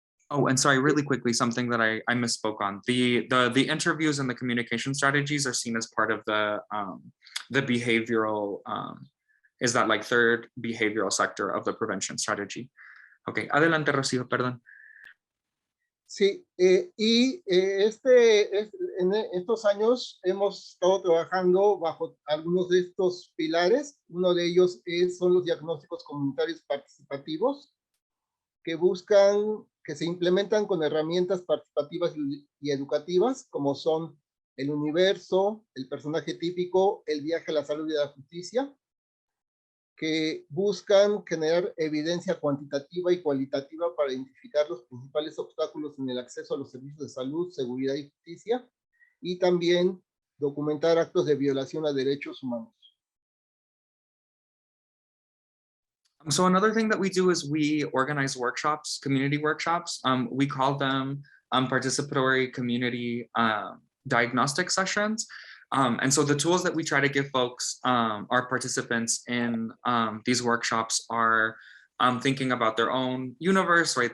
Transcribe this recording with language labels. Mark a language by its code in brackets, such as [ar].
[en] Oh, and sorry, really quickly, something that I misspoke on. The interviews and the communication strategies are seen as part of the behavioral, is that like third behavioral sector of the prevention strategy. [es] Okay, adelante, Rocío, perdón. Sí, y en estos años hemos estado trabajando bajo algunos de estos pilares. Uno de ellos son los diagnósticos comunitarios participativos, que se implementan con herramientas participativas y educativas, como son el universo, el personaje típico, el viaje a la salud y a la justicia, que buscan generar evidencia cuantitativa y cualitativa para identificar los principales obstáculos en el acceso a los servicios de salud, seguridad y justicia, y también documentar actos de violación a derechos humanos. [en] So another thing that we do is we organize workshops, community workshops. We call them participatory community diagnostic sessions. And so the tools that we try to give folks, our participants in these workshops, are thinking about their own universe, right?